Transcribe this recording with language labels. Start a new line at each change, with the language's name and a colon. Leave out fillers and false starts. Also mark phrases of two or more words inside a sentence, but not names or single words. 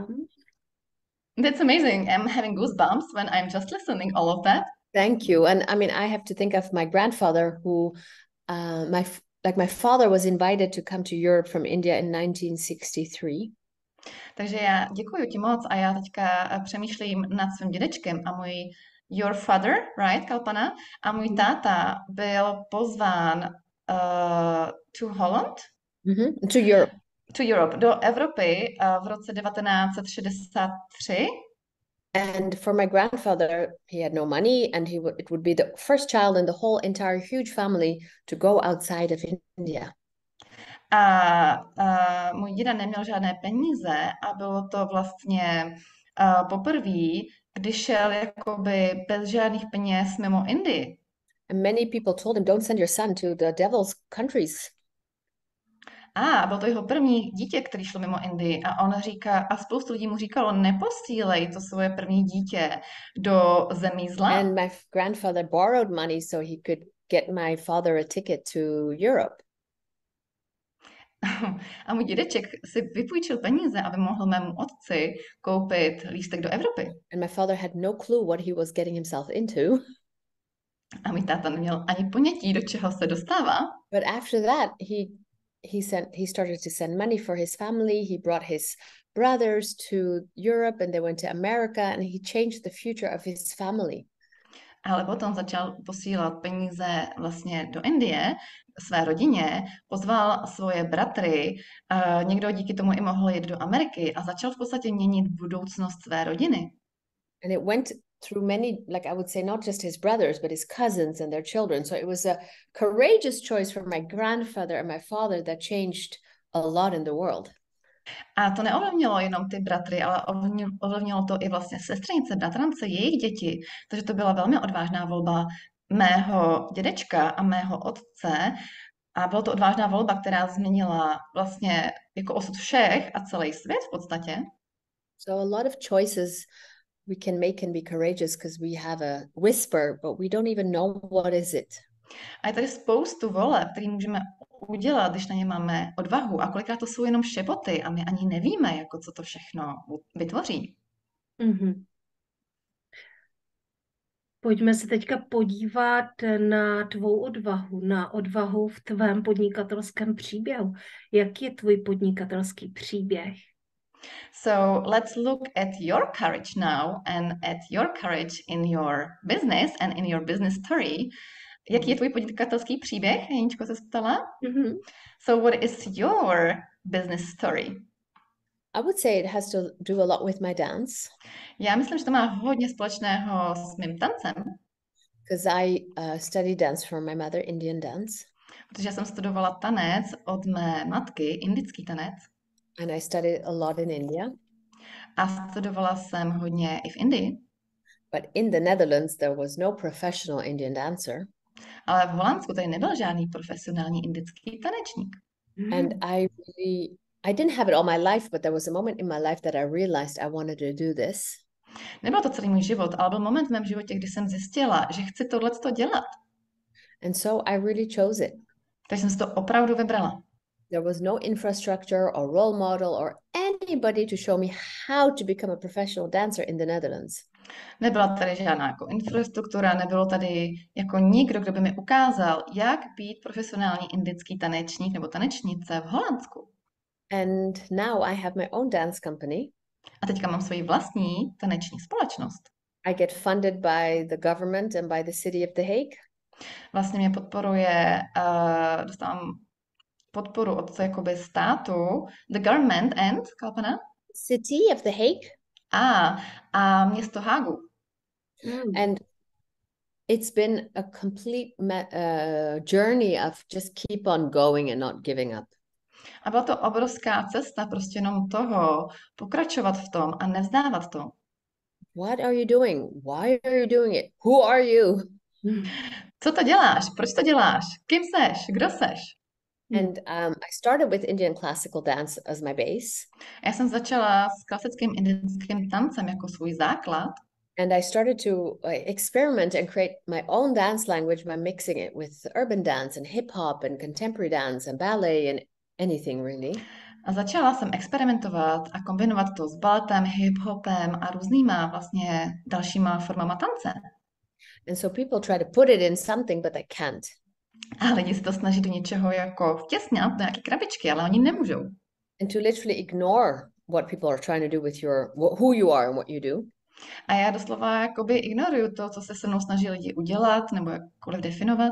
English: That's amazing. I'm having goosebumps when I'm just listening all of that. Thank you. And I mean, I have to think of my grandfather who, my father was invited to come to Europe from India in 1963.
Czech: Takže já děkuji ti moc a já teďka přemýšlím nad svým dědečkem a
English: your father, right,
Czech: Kalpana? A můj táta byl pozván to Holland?
English: To Europe.
Czech: To Europe, do Evropy v roce 1963.
English: And for my grandfather, he had no money, and it would be the first child in the whole entire huge family to go outside of India.
Czech: A můj děda neměl žádné peníze a bylo to vlastně poprvé, když šel jakoby bez žádných peněz mimo Indii.
English: And many people told him, don't send your son to the devil's countries.
Czech: A bylo to jeho první dítě, který šlo mimo Indii a on říká, a spoustu lidí mu říkalo, neposílej to svoje první dítě do zemí zla.
English: And my grandfather borrowed money so he could get my father a ticket to Europe.
Czech: A můj dědeček si vypůjčil peníze, aby mohl mému otci koupit lístek do Evropy.
English: And my father had no clue what he was getting himself into.
Czech: A můj táta neměl ani ponětí, do čeho se dostává.
English: But after that, he started to send money for his family. He brought his brothers to Europe and they went to America and he changed the future of his family.
Czech: Ale potom začal posílat peníze vlastně do Indie, své rodině, pozval svoje bratry, někdo díky tomu i mohl jít do Ameriky a začal v podstatě měnit budoucnost své rodiny.
English: And it went through many, like I would say, not just his brothers, but his cousins and their children. So it was a courageous choice for my grandfather and my father that changed a lot in the world.
Czech: A to neovlivnilo jenom ty bratry, ale ovlivnilo to i vlastně sestřenice, bratrance, jejich děti. Takže to byla velmi odvážná volba mého dědečka a mého otce. A byla to odvážná volba, která změnila vlastně jako osud všech a celý svět v podstatě.
English: So a lot of choices we can make can be courageous because we have a whisper, but we don't even know what is it.
Czech: A je tady spoustu voleb, které můžeme udělat, když na ně máme odvahu. A kolikrát to jsou jenom šepoty a my ani nevíme, jako co to všechno vytvoří. Mhm. Pojďme se teďka podívat na tvou odvahu, na odvahu v tvém podnikatelském příběhu. Jaký je tvůj podnikatelský příběh?
English: So let's look at your courage now and at your courage in your business and in your business story.
Czech: Jaký je tvůj podnikatelský příběh? Jeničko se ptala. Mhm.
English: So what is your business story? I would say it has to do a lot with my dance
Czech: Já myslím, že to má hodně společného s mým tancem,
English: because I studied dance from my mother, Indian dance,
Czech: protože jsem studovala tanec od mé matky, indický tanec,
English: and I studied a lot in India.
Czech: a studovala jsem hodně i v Indii,
English: But in the Netherlands, there was no professional Indian dancer.
Czech: ale v Holandsku tady nebyl žádný profesionální indický tanečník.
English: And I didn't have it all my life, but there was a moment in my life that I realized I wanted to do this.
Czech: Nebyl to celý můj život, ale byl moment v mém životě, kdy jsem zjistila, že chci tohleto dělat.
English: And so I really chose it.
Czech: Takže jsem si to opravdu vybrala.
English: There was no infrastructure or role model or anybody to show me how to become a professional dancer in the Netherlands.
Czech: Nebyla tady žádná jako infrastruktura, nebylo tady jako nikdo, kdo by mi ukázal, jak být profesionální indický tanečník nebo tanečnice v Holandsku.
English: And now I have my own dance company.
Czech: A teďka mám svoji vlastní taneční společnost.
English: I get funded by the government and by the city of The Hague.
Czech: Vlastně mě podporuje, dostávám podporu od jakoby státu,
English: the government and, Kalpana? City of The Hague.
Czech: A město Hágu.
English: And it's been a complete journey of just keep on going and not giving up.
Czech: A byla to obrovská cesta prostě jenom toho, pokračovat v tom a nevzdávat to.
English: What are you doing? Why are you doing it? Who are you?
Czech: Co to děláš? Proč to děláš? Kým seš? Kdo seš?
English: And I started with Indian classical dance as my base.
Czech: Já jsem začala s klasickým indickým tancem jako svůj základ.
English: And I started to experiment and create my own dance language by mixing it with urban dance and hip hop and contemporary dance and ballet and anything really.
Czech: A začala jsem experimentovat a kombinovat to s baletem, hip-hopem a různýma vlastně dalšíma formama tance.
English: And so people try to put it in something, but they can't.
Czech: A lidi se to snaží do něčeho jako vtěsnat, do nějaké krabičky, ale oni nemůžou.
English: And to literally ignore what people are trying to do with who you are and what you do.
Czech: A já doslova jakoby ignoruju to, co se se mnou snaží lidi udělat nebo jakkoliv definovat.